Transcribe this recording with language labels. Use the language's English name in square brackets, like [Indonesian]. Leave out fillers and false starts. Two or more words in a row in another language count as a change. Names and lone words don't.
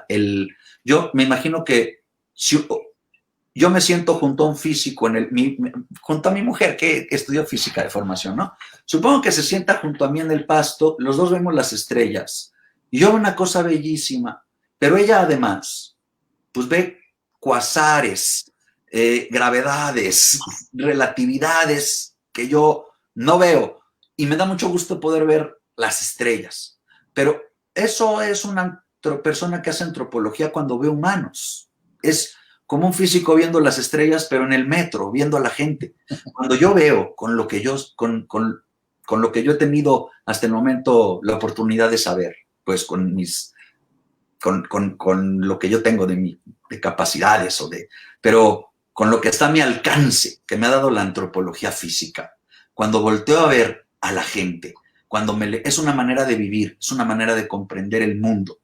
[Spanish] Yo me imagino que si yo me siento junto a un físico, junto a mi mujer que estudió física de formación, ¿no? Supongo que se sienta junto a mí en el pasto, los dos vemos las estrellas, y yo veo una cosa bellísima, pero ella además, pues ve cuasares, gravedades, relatividades que yo no veo. Y me da mucho gusto poder ver las estrellas. Pero eso es una persona que hace antropología cuando ve humanos. Es como un físico viendo las estrellas, pero en el metro, viendo a la gente. Cuando yo veo con lo que yo he tenido hasta el momento la oportunidad de saber, pues con lo que yo tengo de capacidades, pero con lo que está a mi alcance, que me ha dado la antropología física, cuando volteo a ver a la gente, es una manera de vivir, es una manera de comprender el mundo.